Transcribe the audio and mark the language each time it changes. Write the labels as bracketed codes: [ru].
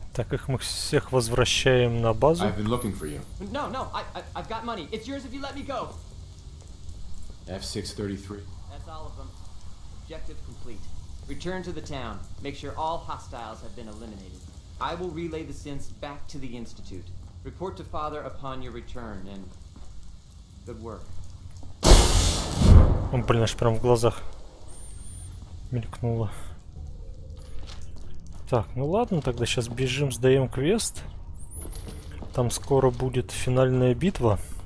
[ru] Так их мы всех возвращаем на базу. [en] I've been looking for you. No, I've got money. It's yours if you let me go. F633. That's all of them. Objective complete. Return to the town. Make sure all hostiles have been eliminated. I will relay the synths back to the Institute. Report to Father upon your return, and good work. [ru] Он, блин, аж прям в глазах мелькнуло. Так, ну ладно, тогда сейчас бежим, сдаем квест. Там скоро будет финальная битва.